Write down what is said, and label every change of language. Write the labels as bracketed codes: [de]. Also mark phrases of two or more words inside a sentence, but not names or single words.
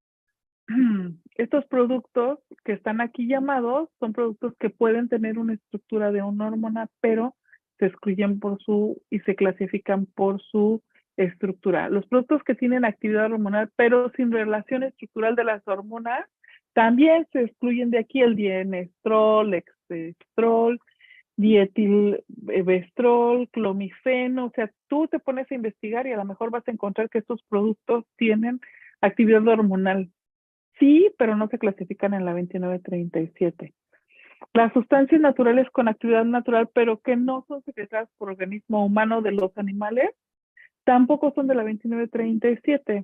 [es] Estos productos que están aquí llamados son productos que pueden tener una estructura de una hormona, pero se excluyen y se clasifican por su estructura. Los productos que tienen actividad hormonal, pero sin relación estructural de las hormonas, también se excluyen de aquí el dienestrol, exestrol, dietilvestrol, clomifeno. O sea, tú te pones a investigar y a lo mejor vas a encontrar que estos productos tienen actividad hormonal. Sí, pero no se clasifican en la 2937. Las sustancias naturales con actividad natural, pero que no son secretadas por organismo humano de los animales, tampoco son de la 2937.